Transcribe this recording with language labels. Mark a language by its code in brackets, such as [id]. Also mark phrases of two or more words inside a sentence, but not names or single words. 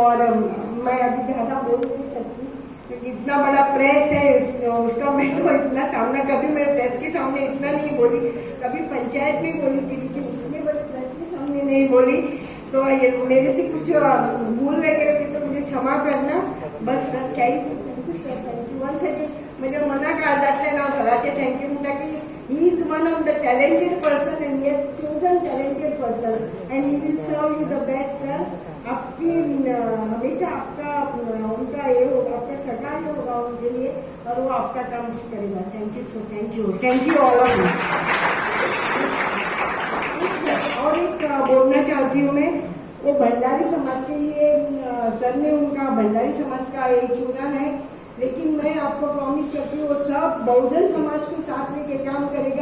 [hi] और मैं अभी ज़्यादा बोल नहीं सकती क्योंकि इतना बड़ा प्रेस है उसका मैं तो इतना सामना, कभी मैं प्रेस के सामने इतना नहीं बोली, कभी पंचायत में बोली थी लेकिन इतने बड़े प्रेस के सामने नहीं बोली. तो ये मेरे से कुछ भूल वगैरह की तो मुझे क्षमा करना. [en] बस sir thank you sir, thank you once again. [kok] म्हणजे मनाक आर्दातल्यान हांव सराचे थँक्यू म्हणटा की [en] he is one of the talented person and he has chosen talented person and he will serve you the best sir. [hi] आपकी हमेशा आपका उनका ये होगा, आपका सहकार्य होगा उनके लिए और वो आपका काम करेगा. [en] thank you sir, thank you all of you. [hi] और एक बोलना चाहती हूँ मैं, वो भंडारी समाज के लिए सर ने उनका भंडारी समाज का एक चुना है, लेकिन मैं आपको प्रॉमिस करती हूँ वो सब बहुजन समाज को साथ लेके काम करेगा.